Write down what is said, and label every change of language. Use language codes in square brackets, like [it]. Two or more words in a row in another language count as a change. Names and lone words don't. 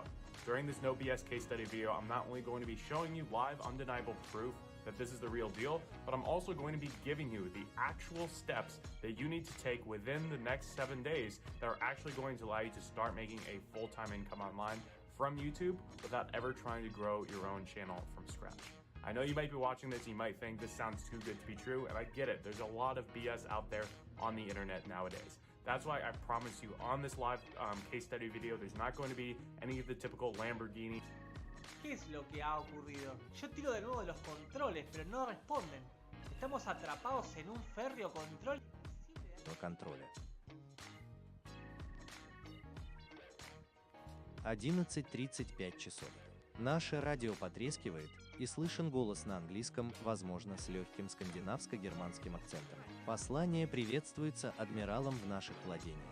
[en] During this no BS case study video, I'm not only going to be showing you live undeniable proof that this is the real deal, but I'm also going to be giving you the actual steps that you need to take within the next 7 days that are actually going to allow you to start making a full-time income online from YouTube without ever trying to grow your own channel from scratch. I know you might be watching this and you might think this sounds too good to be true, and I get it. There's a lot of BS out there on the internet nowadays. That's why I promise you on this live case study video, there's not going to be any of the typical Lamborghini. [es] ¿Qué es lo que ha ocurrido? Yo tiro de nuevo los controles, pero no responden. Estamos atrapados en un férreo control. [ru] Контроля. 11:35 часов. Наше радио потрескивает, и слышен голос на английском, возможно, с легким скандинавско-германским акцентом. Послание приветствуется адмиралом в наших владениях.